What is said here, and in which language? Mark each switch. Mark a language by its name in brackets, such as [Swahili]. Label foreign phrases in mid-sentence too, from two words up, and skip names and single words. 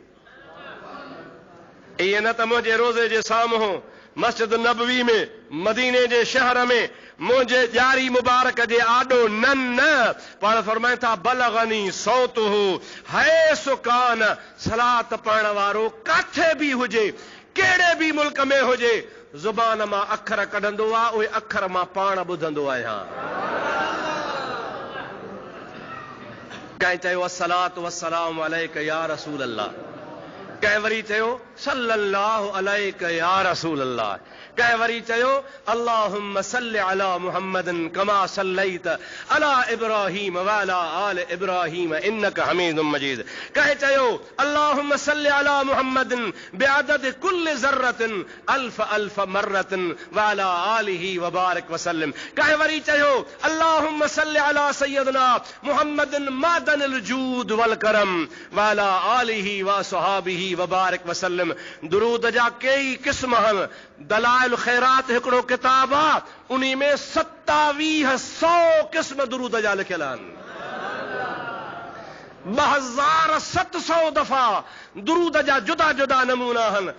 [Sindhi] ईअं न त मुंहिंजे रोज़े जे साम्हूं मस्जिद नबवी में, मदीने जे शहर में, मुंहिंजे ॼारी मुबारक जे आॾो न न, पाण फरमाइनि था [Arabic] بلغني صوته حيث كان, [Sindhi] सलात पढ़ण वारो काथे बि हुजे, कहिड़े बि मुल्क में हुजे, ज़ुबान मां अखर कढंदो आहे, उहे अखर मां पाण ॿुधंदो आहियां। कंहिं चयो [Arabic] الصلاة والسلام عليك يا رسول الله, [Sindhi] कंहिं वरी चयो [Arabic] صلى الله عليك يا رسول الله, [Sindhi] कंहिं वरी [Arabic] चयो اللهم صل على محمد كما صليت على إبراهيم وعلى آل إبراهيم إنك حميد مجيد, [Sindhi] कंहिं चयो [Arabic] اللهم صل على محمد بعدد كل ذرة ألف ألف مرة وعلى آله وبارك وسلم, [Sindhi] कंहिं वरी चयो [Arabic] اللهم صل على سيدنا محمد معدن الجود والكرم وعلى آله وصحبه وبارك وسلم. [Sindhi] दुरूद जा कई क़िस्म आहिनि। दलाइल खैरात हिकिड़ो किताब आहे, उन में 2700 क़िस्म दुरूद जा लिखियल आहिनि। 2700 दफ़ा दुरूद जा जुदा जुदा नमूना आहिनि।